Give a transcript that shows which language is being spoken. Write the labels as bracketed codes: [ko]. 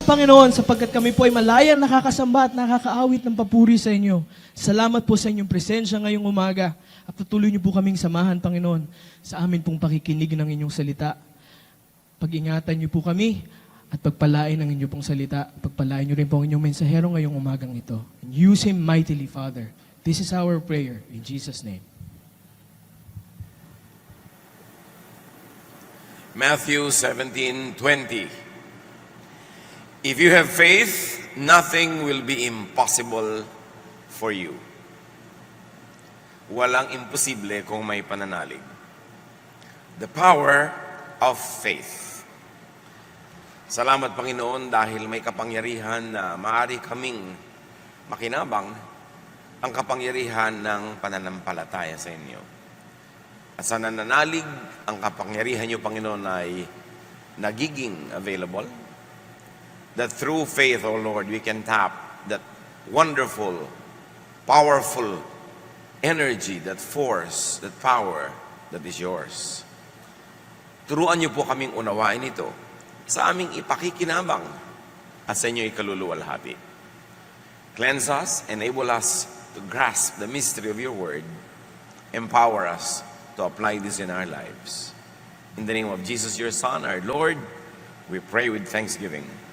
[tl] Panginoon, sapagkat kami po ay malayang nakakasamba at nakakaawit ng papuri sa inyo. Salamat po sa inyong presensya ngayong umaga at patuloy niyo po kaming samahan, Panginoon, sa amin pong pakikinig ng inyong salita. Pag-ingatan niyo po kami at pagpalain ang inyong pong salita. Pagpalain niyo rin po ang inyong mensahero ngayong umagang ito. [en] And use him mightily, Father. This is our prayer in Jesus' name. Matthew 17:20. If you have faith, nothing will be impossible for you. [tl] Walang imposible kung may pananalig. [en] The power of faith. [tl] Salamat, Panginoon, dahil may kapangyarihan na maaari kaming makinabang ang kapangyarihan ng pananampalataya sa inyo. At sa nananalig, ang kapangyarihan niyo, Panginoon, ay nagiging available. [en] That through faith, O Lord, we can tap that wonderful, powerful energy, that force, that power that is yours. [tl] Turuan niyo po kaming unawain ito sa aming ipakikinabang at sa inyo ikaluluwalhati. [en] Cleanse us, enable us to grasp the mystery of your word, empower us to apply this in our lives. In the name of Jesus, your Son, our Lord, we pray with thanksgiving.